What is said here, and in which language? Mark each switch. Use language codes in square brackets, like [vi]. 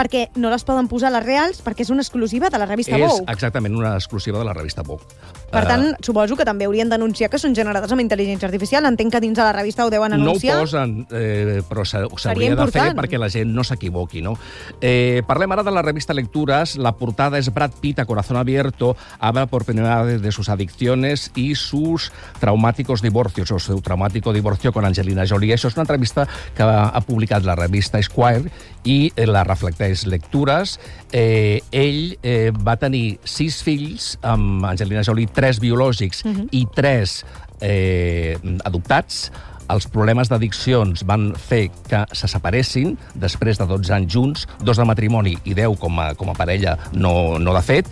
[ca] Perquè no les poden posar les reals, perquè és una exclusiva de la revista Vogue. És exactament una exclusiva de la revista Vogue. Per tant, suposo que també haurien d'anunciar que són generades amb intel·ligència artificial. Entenc que dins de la revista ho deuen anunciar. No ho posen, però s'hauria de fer perquè la gent no s'equivoqui, no? Parlem ara de la revista Lectures. La portada és [es] Brad Pitt a Corazón Abierto, habla por primera vez de sus adicciones y sus traumáticos divorcios, o seu traumático divorcio con Angelina Jolie. [ca] Això és una entrevista que ha publicat la revista Esquire i la reflecteix Lectures. Ell va tenir 6 fills amb Angelina Jolie, 3 biològics i 3 adoptats, els problemes d'addiccions van fer que se separessin després de 12 anys junts, 2 de matrimoni i 10 com a parella no de fet.